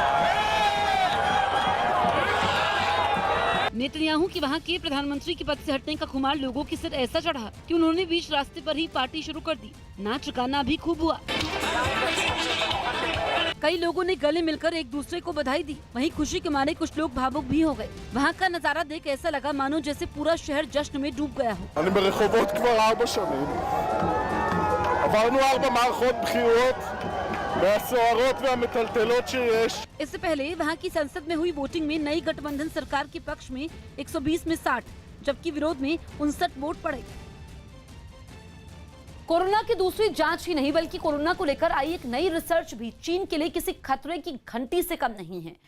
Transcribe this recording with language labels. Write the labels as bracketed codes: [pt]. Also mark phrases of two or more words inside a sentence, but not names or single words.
[hi] नेतन्याहू की वहां के प्रधानमंत्री के पद से हटने का खुमार लोगों के सिर ऐसा चढ़ा कि उन्होंने बीच रास्ते पर ही पार्टी शुरू कर दी। नाच गाना भी खूब हुआ। कई लोगों ने गले मिलकर एक दूसरे को बधाई दी। वहीं खुशी के मारे कुछ लोग भावुक भी हो गए। वहां का नजारा देख ऐसा लगा मानो जैसे पूरा शहर जश्न में डूब गया हो। [he] אני ברחובות כבר 4 שנים. עברנו 4 מערכות בחירות מהסוערות והמטלטלות שיש. [hi] इससे पहले वहां की संसद में हुई वोटिंग में नई गठबंधन सरकार के पक्ष में 120 में 60, जबकि विरोध में 59 वोट पड़े। कोरोना की दूसरी जांच ही नहीं बल्कि कोरोना को लेकर आई एक नई रिसर्च भी चीन के लिए किसी खतरे की घंटी से कम नहीं है।